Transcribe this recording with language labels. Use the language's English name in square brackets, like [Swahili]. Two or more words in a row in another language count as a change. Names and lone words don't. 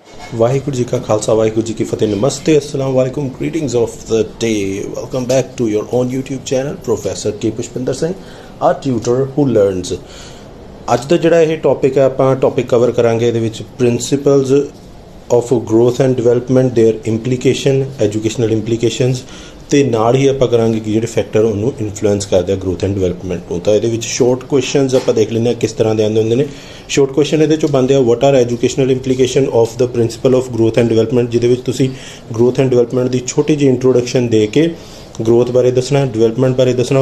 [Punjabi] ਵਾਹਿਗੁਰੂ ਜੀ ਕਾ ਖਾਲਸਾ ਵਾਹਿਗੁਰੂ ਜੀ ਕੀ ਫਤਿਹ [English] ਨਮਸਤੇ [Arabic] السلام عليكم [English] greetings of the day welcome back to your own YouTube channel Professor K ਪੁਸ਼ਪਿੰਦਰ ਸਿੰਘ a tutor who learns। [Punjabi] ਅੱਜ ਦਾ ਜਿਹੜਾ ਇਹ ਟੌਪਿਕ ਹੈ ਆਪਾਂ ਟੌਪਿਕ ਕਵਰ ਕਰਾਂਗੇ ਇਹਦੇ ਵਿੱਚ ਪ੍ਰਿੰਸੀਪਲਸ [English] of growth and development their implication educational implications [Punjabi] ਤੇ ਨਾਲ ਹੀ ਆਪਾਂ ਕਰਾਂਗੇ ਕਿ ਜਿਹੜੇ ਫੈਕਟਰ ਉਹਨੂੰ ਇਨਫਲੂਐਂਸ ਕਰਦੇ ਆ [English] growth and development [Punjabi] ਨੂੰ। ਤਾਂ ਇਹਦੇ ਵਿੱਚ [English] short questions [Punjabi] ਆਪਾਂ ਦੇਖ ਲੈਂਦੇ ਹਾਂ ਕਿਸ ਤਰ੍ਹਾਂ ਦੇ ਆਉਂਦੇ ਹੁੰਦੇ ਨੇ। [English] short question [Punjabi] ਇਹਦੇ ਚੋਂ ਬਣਦੇ ਆ [English] what are educational implication of the principle of growth and development, [Punjabi] ਜਿਹਦੇ ਵਿੱਚ ਤੁਸੀਂ [English] growth and development [Punjabi] ਦੀ ਛੋਟੀ ਜਿਹੀ ਇੰਟਰੋਡਕਸ਼ਨ ਦੇ ਕੇ ਗਰੋਥ ਬਾਰੇ ਦੱਸਣਾ, ਡਿਵੈਲਪਮੈਂਟ ਬਾਰੇ ਦੱਸਣਾ।